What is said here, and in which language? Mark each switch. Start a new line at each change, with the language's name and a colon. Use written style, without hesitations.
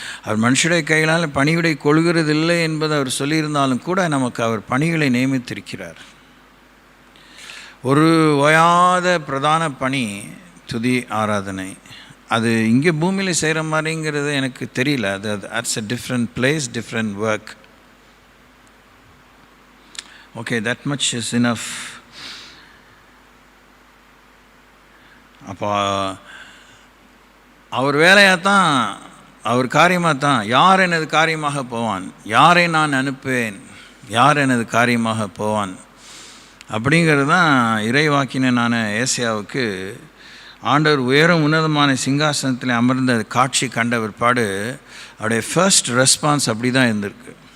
Tamil: அவர் மனுஷனுடைய கைகளால் பணிவிடை கொள்கிறதில்லை என்பதை அவர் சொல்லியிருந்தாலும் கூட நமக்கு அவர் பணிகளை நியமித்திருக்கிறார். ஒரு ஓயாத பிரதான பணி துதி ஆராதனை. அது இங்கே பூமியில் செய்கிற மாதிரிங்கிறது எனக்கு தெரியல.
English: that's a different place, different work. Okay, that much is enough.
Tamil: அப்போ அவர் வேலையாக தான், அவர் காரியமாக தான். யார் எனது காரியமாக போவான், யாரை நான் அனுப்புவேன், யார் எனது காரியமாக போவான் அப்படிங்கிறது தான் இறைவாக்கினனான ஏசாயாவுக்கு ஆண்டவர் உயரம் உன்னதமான சிங்காசனத்தில் அமர்ந்த காட்சி கண்ட பிற்பாடு அவருடைய
English: first response
Tamil: அப்படி தான் இருந்திருக்கு.